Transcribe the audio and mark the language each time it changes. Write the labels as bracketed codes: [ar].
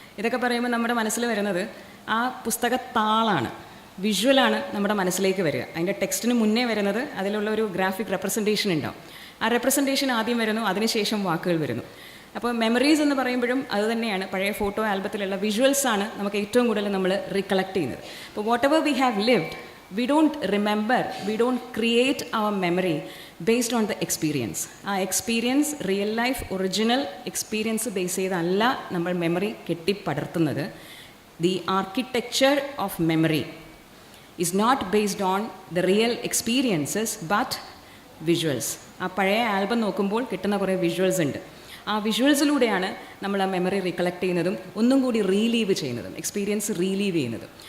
[ml] ഇതൊക്കെ പറയുമ്പോൾ നമ്മുടെ മനസ്സിൽ വരുന്നത് ആ പുസ്തകത്താളാണ്, വിഷ്വലാണ് നമ്മുടെ മനസ്സിലേക്ക് വരിക. അതിൻ്റെ ടെക്സ്റ്റിന് മുന്നേ വരുന്നത് അതിലുള്ള ഒരു ഗ്രാഫിക് റെപ്രസെൻറ്റേഷൻ ഉണ്ടാവും. ആ റെപ്രസെൻറ്റേഷൻ ആദ്യം വരുന്നു, അതിനുശേഷം വാക്കുകൾ വരുന്നു. അപ്പോൾ മെമ്മറീസ് എന്ന് പറയുമ്പോഴും അത് തന്നെയാണ്. പഴയ ഫോട്ടോ ആൽബത്തിലുള്ള വിഷ്വൽസാണ് നമുക്ക് ഏറ്റവും കൂടുതൽ നമ്മൾ റികളക്ട് ചെയ്യുന്നത്. [en] അപ്പോൾ whatever we have lived, we don't remember, we don't create our memory based on the experience. [ml] ആ experience real life original experience base ചെയ്തല്ല നമ്മൾ memory കെട്ടിപ്പടർത്തുന്നത്. [en] The architecture of memory is not based on the real experiences but visuals. [ml] ആ പഴയ album നോക്കുമ്പോൾ കിട്ടുന്ന കുറേ visuals ഉണ്ട്. ആ വിഷ്വൽസിലൂടെയാണ് നമ്മൾ ആ മെമ്മറി റികളക്ട് ചെയ്യുന്നതും ഒന്നും കൂടി റീലീവ് ചെയ്യുന്നതും, എക്സ്പീരിയൻസ് റീലീവ് ചെയ്യുന്നതും.